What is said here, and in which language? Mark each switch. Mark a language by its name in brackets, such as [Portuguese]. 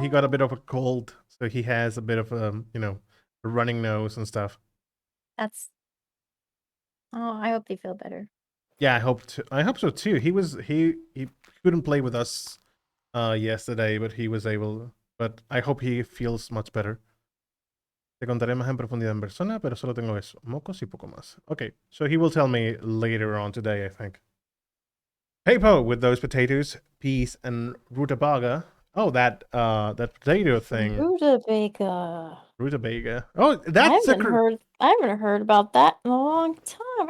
[English] He got a bit of a cold, so he has a bit of you know, a running nose and stuff. That's... Oh, I hope they feel better. Yeah, I hope so too. He couldn't play with us yesterday, but he was able. But I hope he feels much better. [Spanish] Te contaré más en profundidad en persona, pero solo tengo eso, mocos y poco más. [English] Okay, so he will tell me later on today, I think. Hey Po, with those potatoes, peas, and rutabaga. Oh, that potato thing. Rutabaga. Rutabaga. Oh, that's I haven't heard about that in a long time.